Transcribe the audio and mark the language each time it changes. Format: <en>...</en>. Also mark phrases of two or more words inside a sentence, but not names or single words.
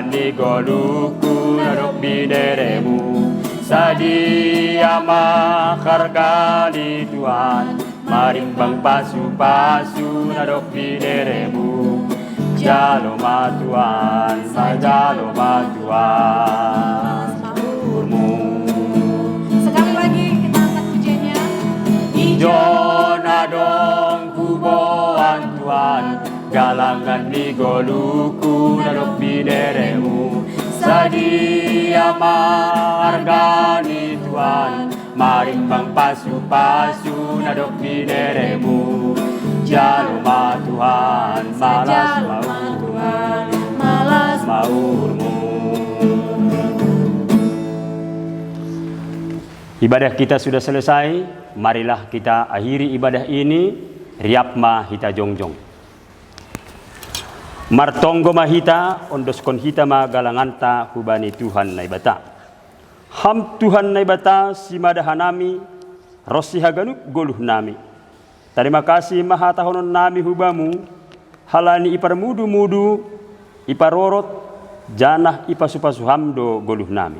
<bts>ni goluku narok bineremu, sadia makarkali Tuhan, marimbang pasu-pasu narok bineremu, jaloma Tuhan, majaloma Tuhan, maurmu.</bts> <id>Sekali lagi kita angkat pujiannya.</id> <bts>Ijon adong huboan Tuhan, galangan ni goluku narok bineremu, sadia margani Tuhan, marimbang pasu-pasu narok bineremu, jaloma Tuhan, malas maurmu, malas maurmu.</bts> <id>Ibadah kita sudah selesai, marilah kita akhiri ibadah ini.</id> <bts>Riapma hita jongjong. Martonggo mahita, ondoskon hita ma galanganta hubani Tuhan naibata. Ham Tuhan naibata simadahanami, rosi haganuk goluh nami.</bts> <id>Terima kasih</id> <bts>maha tahonon nami hubamu, halani iparmudu-mudu, iparorot, janah ipasupasu hamdo goluh nami.</bts>